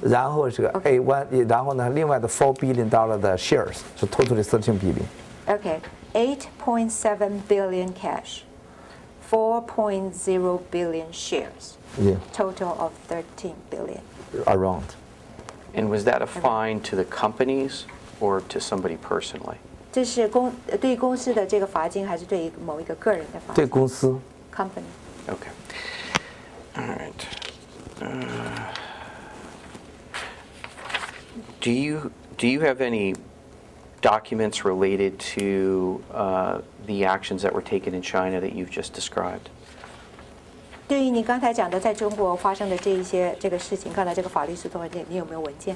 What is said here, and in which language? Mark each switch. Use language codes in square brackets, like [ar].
[zh] 然后这个 A1， 然后呢另外的 [en] 4 billion dollar [zh] 的 [en] shares [zh] 是 [en] totally 13 billion。 OK, 8.7 billion cash, 4.0 billion shares, Yeah, total of 13 billion. around. and was that a fine to the companies or to somebody personally? [zh] 这是对公司的这个罚金，还是对某一个个人的罚金？对公司。 [en] company。 Okay. All right. Do you have any documents related to the actions that were taken in China that you've just described? [zh] 对于你刚才讲的在中国发生的这个事情，刚才这个法律诉讼文件，你有没有文件？